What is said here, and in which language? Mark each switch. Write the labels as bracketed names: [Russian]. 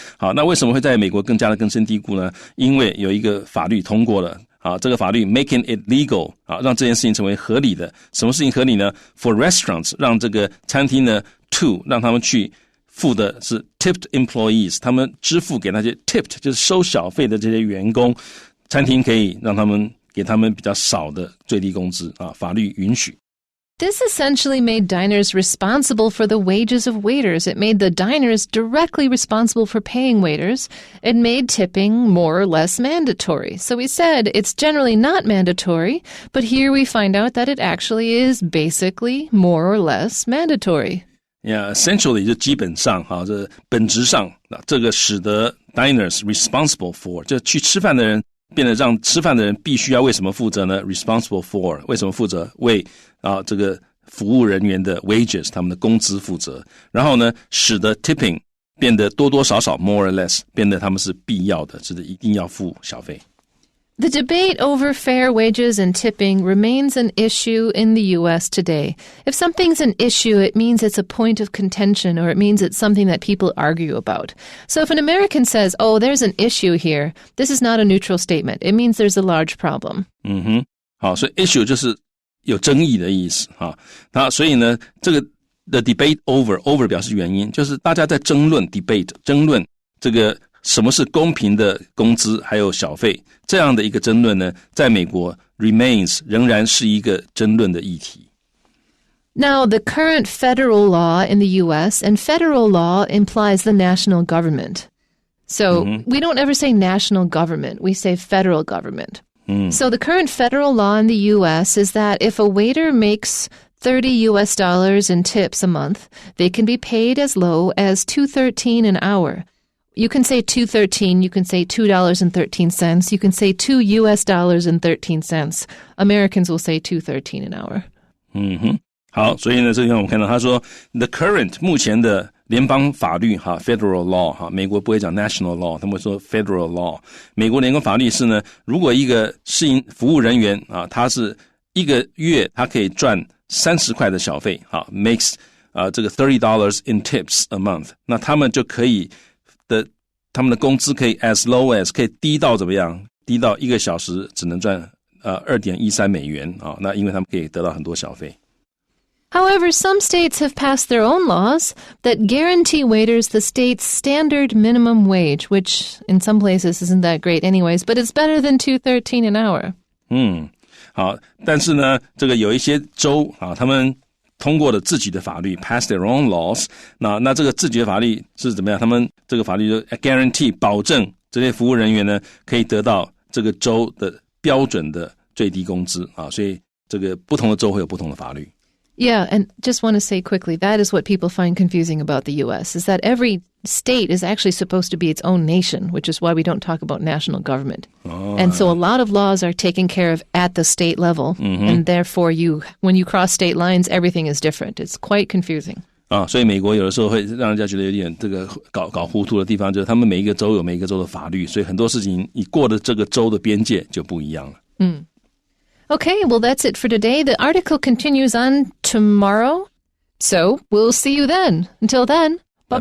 [Chinese] 好，那为什么会在美国更加的根深蒂固呢？因为有一个法律通过了，这个法律 [English] making it legal [Chinese] 让这件事情成为合理的。什么事情合理呢？ [English] For restaurants [Chinese] 让这个餐厅呢 to 让他们去付的是 [English] tipped employees， [Chinese] 他们支付给那些 tipped 就是收小费的这些员工，餐厅可以让他们给他们比较少的最低工资法律允许。 [English] This essentially made diners responsible for the wages of waiters. It made the diners directly responsible for paying waiters. It made tipping more or less mandatory. So we said it's generally not mandatory, but here we find out that it actually is basically more or less mandatory.Yeah, [Chinese] essentially 就基本上这本质上这个使得 [English] diners responsible for [Chinese] 就去吃饭的人变得让吃饭的人必须要为什么负责呢？ [English] responsible for [Chinese] 为什么负责？为这个服务人员的 wages 他们的工资负责。然后呢使得 tipping 变得多多少少 [English] more or less [Chinese] 变得他们是必要的，就是一定要付小费。 [English] The debate over fair wages and tipping remains an issue in the U.S. today. If something's an issue, it means it's a point of contention, or it means it's something that people argue about. So if an American says, oh, there's an issue here, this is not a neutral statement. It means there's a large problem. [Chinese] 好，所以 issue 就是有争议的意思所以呢这个 [English] the debate over [Chinese] 表示原因，就是大家在争论 debate 争论这个什么是公平的工资还有小费，这样的一个争论呢在美国 remains 仍然是一个争论的议题。 [English] Now, the current federal law in the U.S., and federal law implies the national government. So we don't ever say national government, we say federal government. So the current federal law in the U.S. is that if a waiter makes $30 in tips a month, they can be paid as low as $2.13 an hour.You can say $2.13, you can say $2.13, you can say $2.13. Americans will say $2.13 an hour. [Chinese] 好，所以呢，这里我们看到他说 [English] the current [Chinese] 目前的联邦法律 [English] federal law [Chinese] 美国不会讲 [English] national law， [Chinese] 他们会说 federal law。美国联邦法律是呢，如果一个服务人员他是一个月他可以赚30块的小费makes 这个 [English] $30 in tips a month， [Chinese] 那他们就可以他们的工资可以 [English] as low as [Chinese] 可以低到怎么样？低到1个小时只能赚$2.13美元那因为他们可以得到很多小费。 [English] However, some states have passed their own laws that guarantee waiters the state's standard minimum wage, which in some places isn't that great anyways, but it's better than $2.13 an hour. [Chinese] 好，但是呢，这个有一些州他们通过了自己的法律 [English] pass their own laws， [Chinese] 那这个自己的法律是怎么样？他们这个法律就 guarantee 保证这些服务人员呢可以得到这个州的标准的最低工资所以这个不同的州会有不同的法律。 [English] Yeah, and just want to say quickly, that is what people find confusing about the U.S., is that every state is actually supposed to be its own nation, which is why we don't talk about national government. And so a lot of laws are taken care of at the state level, and therefore when you cross state lines, everything is different. It's quite confusing. [Chinese] 所以美国有的时候会让人家觉得有点这个搞糊涂的地方，就是他们每一个州有每一个州的法律，所以很多事情你过了这个州的边界就不一样了。 [English] Okay, well, that's it for today. The article continues on tomorrow, so we'll see you then. Until then, bye-bye.